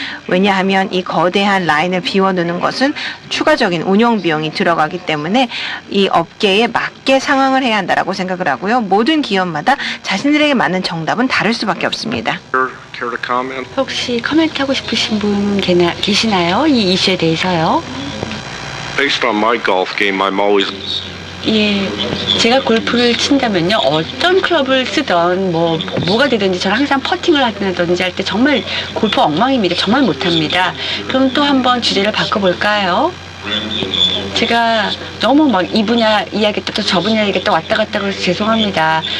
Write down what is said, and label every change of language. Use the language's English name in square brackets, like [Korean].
[Korean] 왜냐하면 이 거대한 라인을 비워놓는 것은 추가적인 운영 비용이 들어가기 때문에 이 업계에 맞게 상황을 해야 한다고 생각을 하고요. 모든 기업마다 자신들에게 맞는 정답은 다를 수밖에 없습니다. [English] Care to comment? [Korean] 혹시 코멘트하고 싶으신 분 계시나요? 이 이슈에 대해서요? [English] Based on my golf game, I'm always [Korean] 예, 제가 골프를 친다면요, 어떤 클럽을 쓰던 뭐가 되든지 저는 항상 퍼팅을 하든지 할 때 정말 골프 엉망입니다. 정말 못합니다. 그럼 또 한번 주제를 바꿔볼까요? 제가 너무 막 이 분야 이야기했다 또 저 분야 얘기했다 왔다 갔다 그래서 죄송합니다.